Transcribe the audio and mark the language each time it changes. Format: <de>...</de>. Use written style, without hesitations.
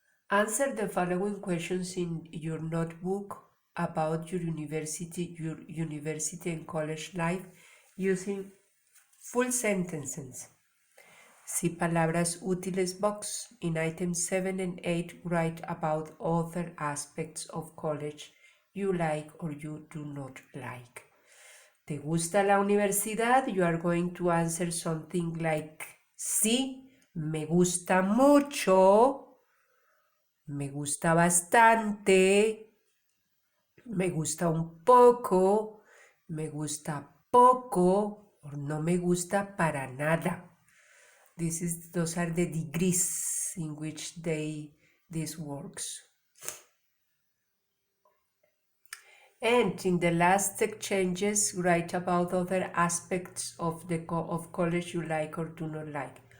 <en>Answer the following questions in your notebook about your university and college life using full sentences. See palabras útiles box. In items 7 and 8, write about other aspects of college you like or you do not like.</en> <es>¿Te gusta la universidad?</es> <en>You are going to answer something like,</en> <es>sí, me gusta mucho, me gusta bastante, me gusta un poco, me gusta poco, o no me gusta para nada.</es> <en>Those are the degrees in which this works. And in the last exchanges, write about other aspects of college you like or do not like.</en>